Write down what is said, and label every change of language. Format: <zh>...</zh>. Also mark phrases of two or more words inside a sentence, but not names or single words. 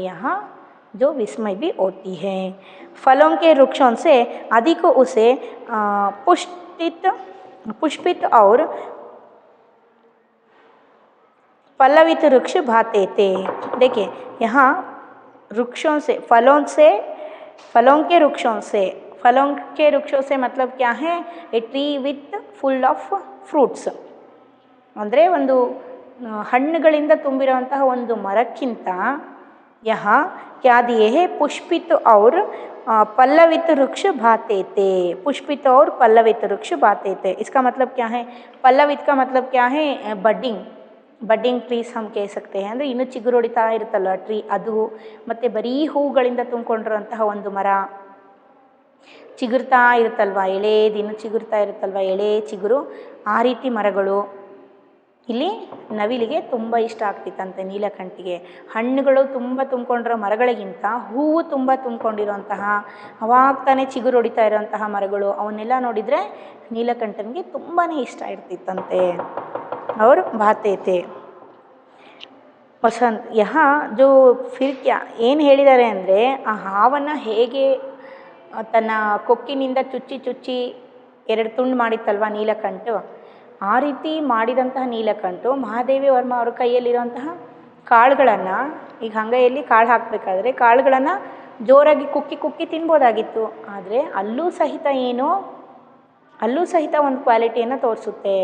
<hi>यहाँ जो विस्मय भी होती है. फलों के वृक्षों से अधिक उसे पुष्पित और पल्लवित वृक्ष भाते थे। देखिए यहाँ वृक्षों से फलों के वृक्षों से मतलब क्या है,</hi> <en>a tree with full of fruits,</en> <kn>ಅಂದರೆ ಒಂದು ಹಣ್ಣುಗಳಿಂದ ತುಂಬಿರುವಂತಹ ಒಂದು ಮರಕ್ಕಿಂತ</kn> <hi>यहाँ क्या दिए है, पुष्पित और पल्लवित वृक्ष भाते थे। पुष्पित और पल्लवित वृक्ष भाते थे, इसका मतलब क्या है, पल्लवित का मतलब क्या है,</hi> <en>budding trees</en> <hi>हम कह सकते हैं,</hi> <kn>ಅಂದರೆ ಇನ್ನೂ ಚಿಗುರೊಡಿತಾ ಇರುತ್ತಲ್ಲ ಟ್ರೀ ಅದು, ಮತ್ತು ಬರೀ ಹೂಗಳಿಂದ ತುಂಬಿಕೊಂಡಿರುವಂತಹ ಒಂದು ಮರ, ಚಿಗುರ್ತಾ ಇರುತ್ತಲ್ವ ಎಳೆದು, ಇನ್ನೂ ಚಿಗುರ್ತಾ ಇರುತ್ತಲ್ವ ಎಳೆ ಚಿಗುರು, ಆ ರೀತಿ ಮರಗಳು. ಇಲ್ಲಿ ನವಿಲಿಗೆ ತುಂಬ ಇಷ್ಟ ಆಗ್ತಿತ್ತಂತೆ ನೀಲಕಂಠಿಗೆ. ಹಣ್ಣುಗಳು ತುಂಬ ತುಂಬಿಕೊಂಡಿರೋ ಮರಗಳಿಗಿಂತ ಹೂವು ತುಂಬ ತುಂಬಿಕೊಂಡಿರುವಂತಹ ಅವಾಗ ತಾನೇ ಚಿಗುರೊಡಿತಾ ಇರೋಂತಹ ಮರಗಳು ಅವನ್ನೆಲ್ಲ ನೋಡಿದರೆ ನೀಲಕಂಠನಿಗೆ ತುಂಬಾ ಇಷ್ಟ ಇರ್ತಿತ್ತಂತೆ.</kn> <hi>और भाते थे ವಸಂತ್. यहाँ जो फिर क्या</hi> <kn>ಏನು ಹೇಳಿದ್ದಾರೆ ಅಂದರೆ, ಆ ಹಾವನ್ನು ಹೇಗೆ ತನ್ನ ಕೊಕ್ಕಿನಿಂದ ಚುಚ್ಚಿ ಎರಡು ತುಂಡು ಮಾಡಿತ್ತಲ್ವ ನೀಲಕಂಠ, ಆ ರೀತಿ ಮಾಡಿದಂತಹ ನೀಲಕಂಠು ಮಹಾದೇವಿ ವರ್ಮ ಅವ್ರ ಕೈಯಲ್ಲಿರುವಂತಹ ಕಾಳುಗಳನ್ನು, ಈಗ ಅಂಗೈಯಲ್ಲಿ ಕಾಳು ಹಾಕಬೇಕಾದ್ರೆ ಕಾಳುಗಳನ್ನು ಜೋರಾಗಿ ಕುಕ್ಕಿ ತಿನ್ಬೋದಾಗಿತ್ತು, ಆದರೆ ಅಲ್ಲೂ ಸಹಿತ ಒಂದು ಕ್ವಾಲಿಟಿಯನ್ನು ತೋರಿಸುತ್ತೆ.</kn>